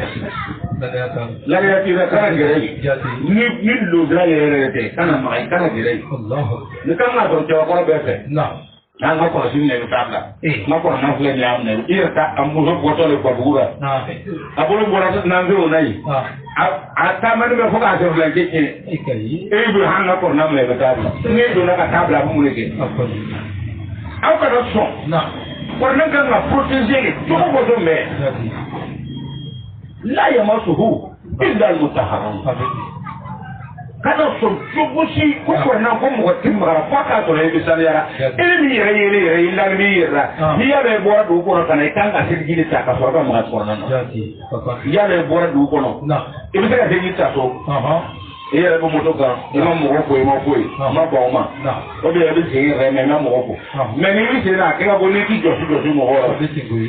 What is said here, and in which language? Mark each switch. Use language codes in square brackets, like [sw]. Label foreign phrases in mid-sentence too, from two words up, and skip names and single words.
[bm] Lariya t'i la kana gɛrɛ yen ni lodira yɛrɛ tɛ kana maga kana gɛrɛ yen ni kan ka sɔrɔ cɛbakɔrɔ bɛɛ fɛ n'an ka kɔlɔsi minɛ i bɛ taa bila n ka kɔrɔnan filɛ nin y'a minɛ i yɛrɛ ta a muso bɔtɔ de Babugu la a bolo bɔra nanfɛnw na yen a taamani bɛ fo k'a sɔrɔ filancɛ tiɲɛ e bɛ hali n ka kɔrɔnan minɛ i bɛ taa bila n'e donna ka taa bila a bɛ mun de kɛ aw kana sɔn kɔrɔnan kan ka protéger cogo o cogo mɛn. [ar] لا يمسه إلا المطهرون [bm] kana son jogosi ko kɔrɔnan ko mɔgɔ tɛ magara fo k'a sɔrɔ e bɛ saniyara e min yɛrɛ yɛrɛ i la min yɛrɛ la n'i y'a bɛ bɔra dugu kɔnɔ ka na i kan ka seliji de ta ka sɔrɔ ka maga kɔrɔnan na n'i y'a bɛ bɔra dugu kɔnɔ i bɛ se ka seliji ta so i yɛrɛ bɛ moto kan i ma mɔgɔ fo i ma foyi i ma ban o ma o de yɛrɛ bɛ segin yɛrɛ mɛ i ma mɔgɔ fo mɛ n'i bɛ segin a kɛ ka bɔ n'i t'i jɔsi mɔgɔ la.